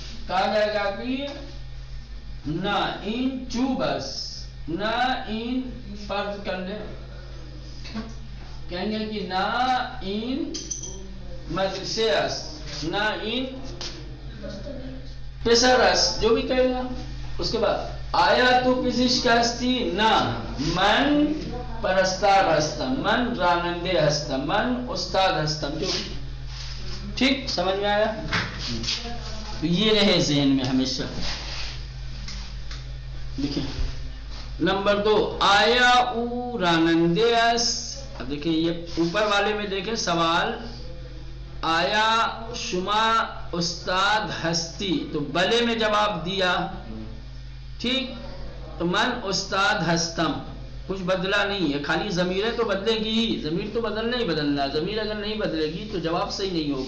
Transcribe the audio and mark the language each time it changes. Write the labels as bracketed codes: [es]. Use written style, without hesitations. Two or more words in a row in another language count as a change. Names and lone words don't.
[ur] کہا جائے گا کہ [fa] نہ ان چوبس، نہ ان [ur] فرض کر لیں، کہیں گے کہ [fa] نہ ان مدرسیس، نہ ان پسرس، [ur] جو بھی کہے گا۔ اس کے بعد [fa] آیا تو پزشک ہستی، نہ من پرستار ہستم، من رانندے ہستم، من استاد ہستم، [ur] جو ٹھیک سمجھ میں آیا؟ تو یہ رہے ذہن میں ہمیشہ۔ دیکھیں نمبر [fa] 2، آیا او رانندے اس۔ [ur] اب دیکھیں یہ اوپر والے میں دیکھیں سوال، [fa] آیا شما استاد ہستی، [ur] تو بلے میں جواب دیا، ٹھیک، تو [fa] من استاد ہستم، [ur] کچھ بدلا نہیں ہے، خالی ضمیریں تو بدلے گی ہی، ضمیر تو بدلنا ہی بدلنا، ضمیر اگر نہیں بدلے گی تو جواب صحیح نہیں ہوگا۔